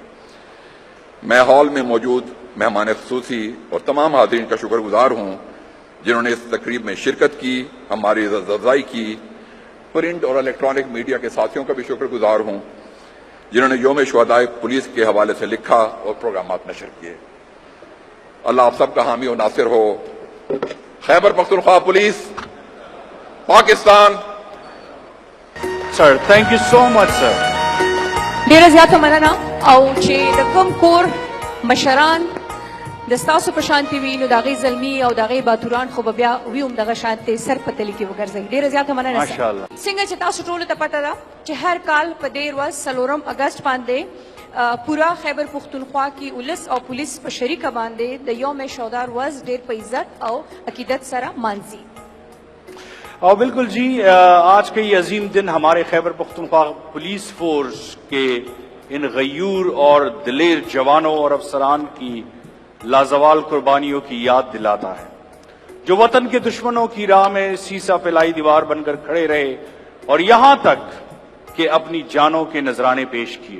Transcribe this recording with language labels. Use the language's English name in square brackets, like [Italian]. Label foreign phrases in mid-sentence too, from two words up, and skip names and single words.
[Urdu] میں ہال میں موجود مہمان خصوصی اور تمام حاضرین کا شکر گزار ہوں جنہوں نے اس تقریب میں شرکت کی, ہماری عزت افزائی کی. پرنٹ اور الیکٹرانک میڈیا کے ساتھیوں کا بھی شکر گزار ہوں جنہوں نے یوم شہداء پولیس کے حوالے سے لکھا اور پروگرامات نشر کیے. اللہ آپ سب کا حامی و ناصر ہو. خیبر پختونخوا پولیس پاکستان. [English] sir thank you so much sir. [Pashto] ډیره زیاته مننه او چې د کوم کور مشران د ستاسو په شانتي وي نو د هغې زلمي او د هغې باتوران خو به بیا وي هم دغه شانتې سر په تلي کې وګرځوي. ډېره زیاته مننه ماشاءالله. څنګه چې تاسو ټولو ته پته ده چې هر کال په دې ورځ 4 اګست باندې پورا خیبر پختونخوا کی ولس او پولیس په شریکه باندې د یوم شهدا ورځ ډېر په عزت او عقیدت سره مانځي. [Urdu] اور بالکل جی, آج کا یہ عظیم دن ہمارے خیبر پختونخوا پولیس فورس کے ان غیور اور دلیر جوانوں اور افسران کی لازوال قربانیوں کی یاد دلاتا ہے. جو وطن کے دشمنوں کی راہ میں سیسا پلائی دیوار بن کر کھڑے رہے اور یہاں تک کہ اپنی جانوں کے نذرانے پیش کیے۔